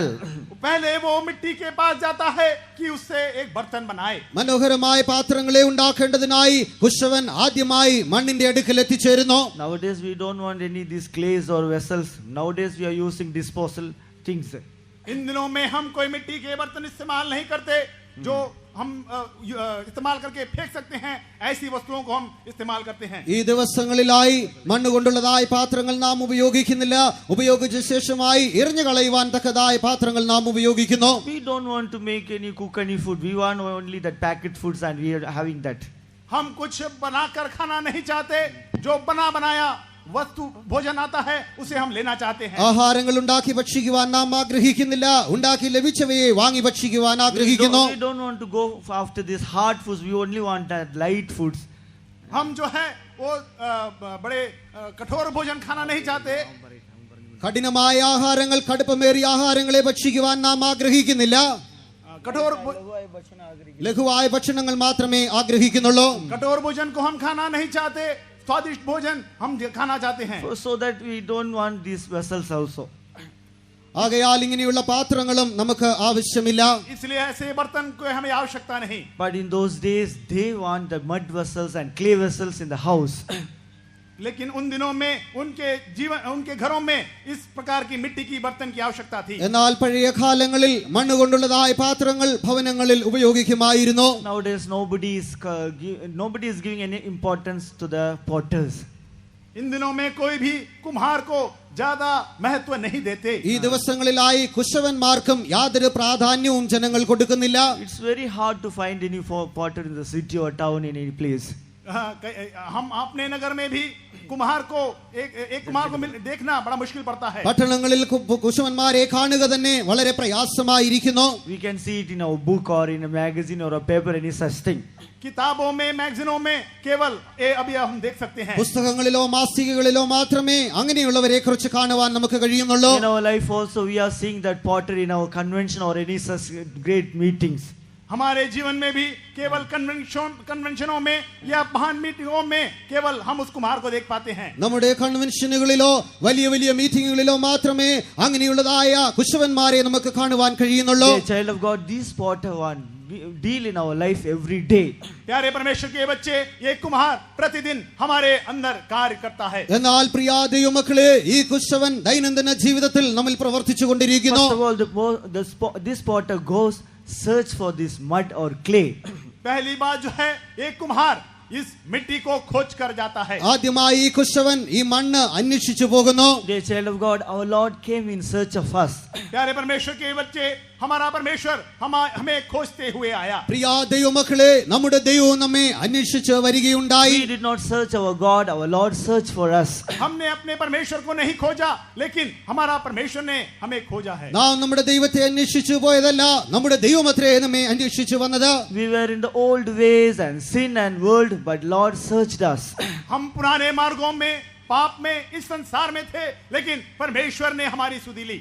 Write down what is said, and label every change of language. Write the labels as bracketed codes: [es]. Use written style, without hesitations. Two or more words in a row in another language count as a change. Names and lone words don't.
[hi] पहले वो मिट्टी के पास जाता है कि उससे एक बर्तन बनाए. [ml] മനോഹരമായ പാത്രങ്ങളെ ഉണ്ടാക്കേണ്ടതിനായി കുശവൻ ആദ്യമായി മണ്ണിന്റെ അടുക്കൽ എത്തിച്ചേരുന്നു. [en] Nowadays we don't want any these clays or vessels. Nowadays we are using disposal things. [hi] इन दिनों में हम कोई मिट्टी के बर्तन इस्तेमाल नहीं करते जो हम इस्तेमाल करके फेंक सकते हैं. ऐसी वस्तुओं को हम इस्तेमाल करते हैं. [ml] ഈ ദിവസങ്ങളിലായി മണ്ണ് കൊണ്ടുള്ളതായ പാത്രങ്ങൾ നാം ഉപയോഗിക്കുന്നില്ല. ഉപയോഗിച്ച ശേഷമായി എറിഞ്ഞു കളയുവാൻ തക്കതായ പാത്രങ്ങൾ നാം ഉപയോഗിക്കുന്നു. [en] We don't want to make any cook any food. We want only that packet foods and we are having that. [hi] हम कुछ बनाकर खाना नहीं चाहते. जो बना बनाया वस्तु भोजन आता है उसे हम लेना चाहते हैं. [ml] ആഹാരങ്ങൾ ഉണ്ടാക്കി ഭക്ഷിക്കുവാൻ നാം ആഗ്രഹിക്കുന്നില്ല. ഉണ്ടാക്കി ലഭിച്ചവയെ വാങ്ങി ഭക്ഷിക്കുവാൻ ആഗ്രഹിക്കുന്നു. [en] We don't want to go after these hard foods. We only want that light foods. [hi] हम जो है वो बड़े कठोर भोजन खाना नहीं चाहते. [ml] കഠിനമായ ആഹാരങ്ങൾ, കടുപ്പമേറിയ ആഹാരങ്ങളെ ഭക്ഷിക്കുവാൻ നാം ആഗ്രഹിക്കുന്നില്ല. [hi] कठोर [ml] ലഘുവായ ഭക്ഷണങ്ങൾ മാത്രമേ ആഗ്രഹിക്കുന്നുള്ളൂ. [hi] कठोर भोजन को हम खाना नहीं चाहते. स्वादिष्ट भोजन हम खाना चाहते हैं. [en] So that we don't want these vessels also. [ml] ആകയാൽ ഇങ്ങനെയുള്ള പാത്രങ്ങളും നമുക്ക് ആവശ്യമില്ല. [hi] इसलिए ऐसे बर्तन को हमें आवश्यकता नहीं. [en] But in those days they want the mud vessels and clay vessels in the house. [hi] लेकिन उन दिनों में उनके घरों में इस प्रकार की मिट्टी की बर्तन की आवश्यकता थी. [ml] എന്നാൽ പഴയ കാലങ്ങളിൽ മണ്ണ് കൊണ്ടുള്ളതായ പാത്രങ്ങൾ ഭവനങ്ങളിൽ ഉപയോഗിക്കുമായിരുന്നു. [en] Nowadays nobody is giving any importance to the potters. [hi] इन दिनों में कोई भी कुम्हार को ज्यादा महत्व नहीं देते. [ml] ഈ ദിവസങ്ങളിലായി കുശവന്മാർക്കും യാതൊരു പ്രാധാന്യവും ജനങ്ങൾ കൊടുക്കുന്നില്ല. [en] It's very hard to find any potter in the city or town in any place. [hi] हम अपने नगर में भी कुम्हार को एक कुम्हार को देखना बड़ा मुश्किल पड़ता है. [ml] പട്ടണങ്ങളിൽ കുശവന്മാരെ കാണുക തന്നെ വളരെ പ്രയാസമായിരിക്കുന്നു. [en] We can see it in our book or in a magazine or a paper, any such thing. [hi] किताबों में, मैगजीनों में केवल अभी हम देख सकते हैं. [ml] പുസ്തകങ്ങളിലോ മാസികകളിലോ മാത്രമേ അങ്ങനെയുള്ളവരെ കുറിച്ച് കാണുവാൻ നമുക്ക് കഴിയുന്നുള്ളൂ. [en] In our life also we are seeing that pottery in our convention or any such great meetings. [hi] हमारे जीवन में भी केवल कन्वेंशनों में या महान मीटिंगों में केवल हम उस कुम्हार को देख पाते हैं. [ml] നമ്മുടെ കൺവെൻഷനുകളിലോ വലിയ വലിയ മീറ്റിംഗുകളിലോ മാത്രമേ അങ്ങനെയുള്ളതായ കുശവന്മാരെ നമുക്ക് കാണുവാൻ കഴിയുന്നുള്ളൂ. [en] Child of God, these potter one deal in our life every day. [hi] प्यारे परमेश्वर के बच्चे, ये कुम्हार प्रतिदिन हमारे अंदर कार्य करता है. [ml] എന്നാൽ പ്രിയ ദൈവമക്കളെ, ഈ കുശവൻ ദൈനംദിന ജീവിതത്തിൽ നമ്മിൽ പ്രവർത്തിച്ചു കൊണ്ടിരിക്കുന്നു. [en] First of all, this potter goes search for this mud or clay. [hi] पहली बात जो है, एक कुम्हार इस मिट्टी को खोज कर जाता है. [ml] ആദ്യമായി ഈ കുശവൻ ഈ മണ്ണ് അന്വേഷിച്ചു പോകുന്നു. [en] Dear child of God, our Lord came in search of us. [hi] प्यारे परमेश्वर के बच्चे, हमारा परमेश्वर हमें खोजते हुए आया. [ml] പ്രിയ ദൈവമക്കളെ, നമ്മുടെ ദൈവവും നമ്മെ അന്വേഷിച്ച് വരികയുണ്ടായി. [en] We did not search our God, our Lord searched for us. [hi] हमने अपने परमेश्वर को नहीं खोजा, लेकिन हमारा परमेश्वर ने हमें खोजा है. [ml] നാം നമ്മുടെ ദൈവത്തെ അന്വേഷിച്ചു പോയതല്ല, നമ്മുടെ ദൈവമത്രേ നമ്മെ അന്വേഷിച്ചു വന്നത്. [en] We were in the old ways and sin and world, but Lord searched us. [hi] हम पुराने मार्गों में, पाप में, इस संसार में थे, लेकिन परमेश्वर ने हमारी सुधि ली.